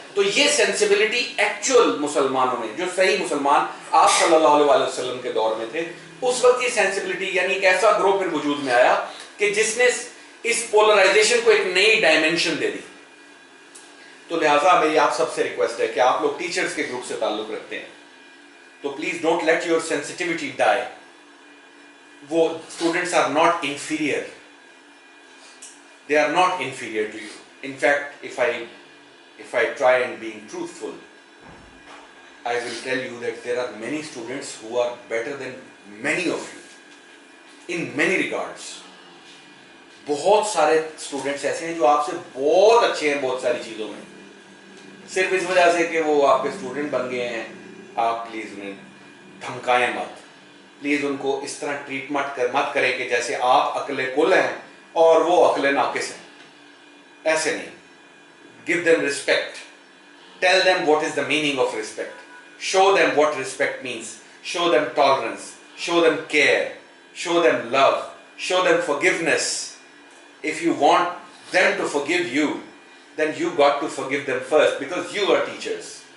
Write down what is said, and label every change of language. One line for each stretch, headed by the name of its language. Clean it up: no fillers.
Urdu: تو یہ sensibility actual مسلمانوں میں، جو صحیح مسلمان آپ صلی اللہ علیہ وسلم کے دور میں تھے، اس وقت یہ سینسیبلٹی، یعنی ایک ایسا گروہ پھر وجود میں آیا کہ جس نے اس پولرائزیشن کو ایک نئی ڈائمنشن دے دی. تو لہٰذا میری آپ سب سے ریکویسٹ ہے کہ آپ لوگ ٹیچرز کے گروپ سے تعلق رکھتے ہیں تو please don't let your sensitivity ڈائی.
English: وہ students are not inferior, they are not inferior to you. In fact, if I try and being truthful, I will tell you that there are many students who are better than many of you in many regards.
Urdu: بہت سارے students ایسے ہیں جو آپ سے بہت اچھے ہیں بہت ساری چیزوں میں، صرف اس وجہ سے کہ وہ آپ کے اسٹوڈنٹ بن گئے ہیں. آپ پلیز انہیں دھمکائیں مت، پلیز ان کو اس طرح ٹریٹمنٹ مت کریں کہ جیسے آپ عقل کل ہیں اور وہ عقل ناقص ہیں.
English: ایسے نہیں. Give them respect. Tell them what is the meaning of respect. Show them what respect means. Show them tolerance. Show them care. Show them love. Show them forgiveness. If you want them to forgive you, then you got to forgive them first, because you are teachers.